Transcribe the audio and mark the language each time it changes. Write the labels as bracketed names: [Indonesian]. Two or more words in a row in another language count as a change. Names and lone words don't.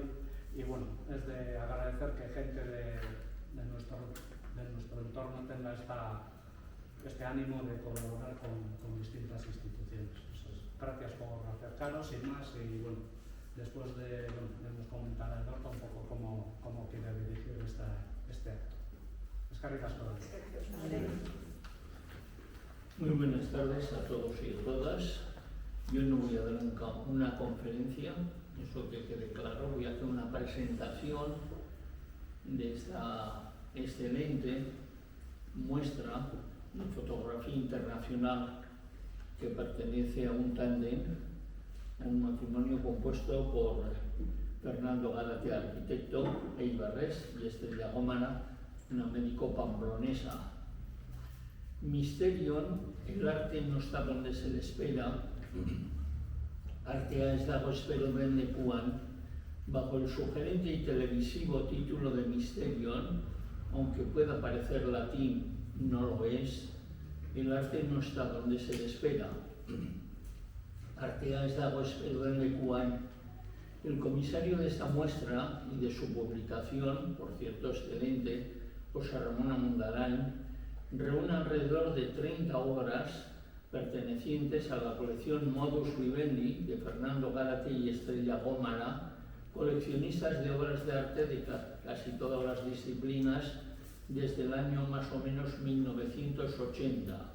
[Spanish] Y bueno, es de agradecer que gente de nuestro entorno tenga este ánimo de colaborar con distintas instituciones. Gracias por acercaros, sin más, y bueno, después nos comentará Edorta un poco cómo quiere dirigir este acto. [Basque] Eskerrik asko. [Spanish] Muy buenas tardes a todos y a todas. Yo no voy a dar una conferencia, eso que quede claro, voy a hacer una presentación de esta excelente muestra de fotografía internacional que pertenece a un tándem, un matrimonio compuesto por Fernando Gárate, arquitecto, e Ibarrés, y Estrella Gómara, una médico pamplonesa. Misterion, el arte no está donde se le espera, [Basque] artea ez dago espero den lekuan, [Spanish] bajo el sugerente y televisivo título de Misterion, aunque pueda parecer latín, no lo es. El arte no está donde se le espera. [Basque] Artea ez dago espero den lekuan. [Spanish] El comisario de esta muestra y de su publicación, por cierto excelente, José Ramón Amundaray, reúne alrededor de 30 obras pertenecientes a la colección Modus Vivendi de Fernando Gárate y Estrella Gómara, coleccionistas de obras de arte de casi todas las disciplinas desde el año más o menos 1980.